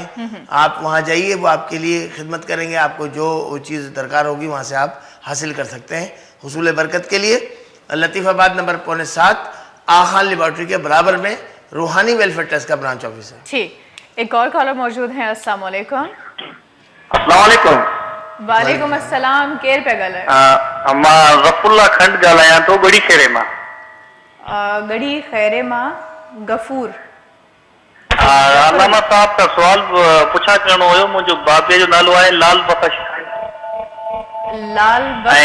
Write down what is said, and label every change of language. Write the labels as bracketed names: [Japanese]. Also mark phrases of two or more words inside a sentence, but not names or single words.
[Urdu] آپ وہاں جائیے, وہ آپ کے لیے خدمت کریں گے. آپ کو جو چیز درکار ہوگی وہاں سے آپ حاصل کر سکتے ہیں حصول برکت کے لیے. لطیف آباد نمبر 7.5 آخان لیبارٹری کے برابر میں روحانی ویلفیئر ٹرسٹ کا برانچ آفس ہے. ٹھیک. ایک اور کالر موجود ہیں. السلام علیکم. السلام علیکم. [Sindhi] وعلیکم السلام. کیر پہ گل ہے؟ मां ज़फ़रुल्लाह खंड ॻाल्हायां थो गड़ी खेरे मां. गड़ी खैरे मां गफूर. अलामा साहब का सवाल पुछा करणो हुयो. मुंहिंजो बाबे जो नालो आहे लाल बख़श. लाल बख़श.